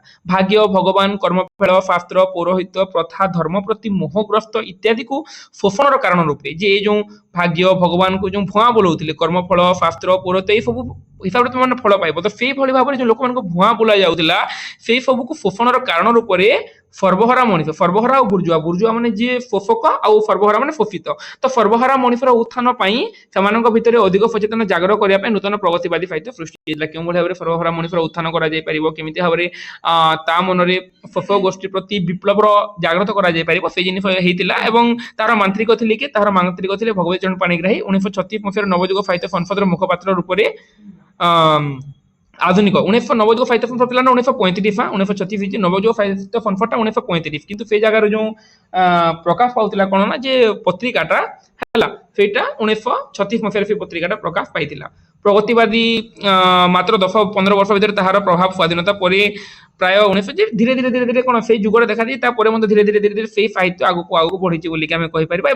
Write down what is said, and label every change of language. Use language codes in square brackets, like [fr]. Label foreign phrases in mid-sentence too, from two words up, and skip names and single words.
[or] ଭାଗ୍ୟ ଭଗବାନ କର୍ମଫଳ ଶାସ୍ତ୍ର ପୌରୋହିତ୍ୟ ପ୍ରଥା ଧର୍ମ ପ୍ରତି ମୋହଗ୍ରସ୍ତ ଇତ୍ୟାଦିକୁ ଶୋଷଣର କାରଣ ରୂପେ ଯେ ଏ ଯେଉଁ ଭାଗ୍ୟ ଭଗବାନଙ୍କୁ ଯେଉଁ ଭୁଆଁ ବୋଲଉଥିଲେ କର୍ମଫଳ ଶାସ୍ତ୍ର ପୌରୋହିତ୍ୟ ଏଇ ସବୁ ହିସାବରେ ତୁମେ ଫଳ ପାଇବ, ତ ସେଇଭଳି ଭାବରେ ଯେଉଁ ଲୋକମାନଙ୍କୁ ଭୁଆଁ ବୋଲା ଯାଉଥିଲା ସେଇ ସବୁକୁ ଶୋଷଣର କାରଣ ରୂପରେ ସର୍ବହରା ମଣିଷ ସର୍ବହରା ଆଉ ବୁର୍ଜୁଆ ମାନେ ଯିଏ ଶୋଷକ ଆଉ ସର୍ବହରା ମାନେ ଶୋଷିତ, ତ ସର୍ବହରା ମଣିଷର ଉତ୍ଥାନ ପାଇଁ ସେମାନଙ୍କ ଭିତରେ ଅଧିକ ସଚେତନ ଜାଗର କରିବା ପାଇଁ ନୂତନ ପ୍ରଗତିବାଦୀ ସାହିତ୍ୟ ସୃଷ୍ଟି ହେଇଥିଲା। କେଉଁଭଳି ଭାବରେ ସର୍ବହରା ମଣିଷର ଉତ୍ଥାନ କରାଯାଇ ପାରିବ, କେମିତି ଭାବରେ ତା ମନରେ ଶୋଷକ ଗୋଷ୍ଠୀ ପ୍ରତି ବିପ୍ଳବର ଜାଗ୍ରତ କରାଯାଇ ପାରିବ ସେଇ ଜିନିଷ ହେଇଥିଲା। ଏବଂ ତାର ମାନ୍ତ୍ରିକ ଥିଲେ କି ତାହାର ମାନ୍ତ୍ରିକ ଥିଲେ ଭଗବତ ଚରଣ ପାଣିଗ୍ରାହୀ। 1936 ମସିହାରେ ନବଯୁଗ ସାହିତ୍ୟ ସଂସଦର ମୁଖପାତ୍ର ରୂପରେ ଆଧୁନିକ 1990 ସାହିତ୍ୟ ସଂସଦ ଥିଲା ନା 1935 1936 ହେଇଛି ନବଯୁଗ ସାହିତ୍ୟ ସଂସଦଟା 1935, କିନ୍ତୁ ସେଇ ଜାଗାରେ ଯେଉଁ ପ୍ରକାଶ ପାଉଥିଲା କ'ଣ ନା ଯେ ପତ୍ରିକାଟା ହେଲା ସେଇଟା 1936 ମସିହାରେ ସେ ପତ୍ରିକାଟା ପ୍ରକାଶ ପାଇଥିଲା। ପ୍ରଗତିବାଦୀ ମାତ୍ର 10-15 ବର୍ଷ ଭିତରେ ତାହାର ପ୍ରଭାବ ସ୍ୱାଧୀନତା ପରେ ପ୍ରାୟ 1900 ଧୀରେ ଧୀରେ ଧୀରେ ଧୀରେ କ'ଣ ସେଇ ଯୁଗରେ ଦେଖାଦିଏ, ତାପରେ ମଧ୍ୟ ଧୀରେ ଧୀରେ ଧୀରେ ଧୀରେ ସେଇ ସାହିତ୍ୟ ଆଗକୁ ଆଗକୁ ବଢିଛି ବୋଲିକି ଆମେ କହିପାରିବା।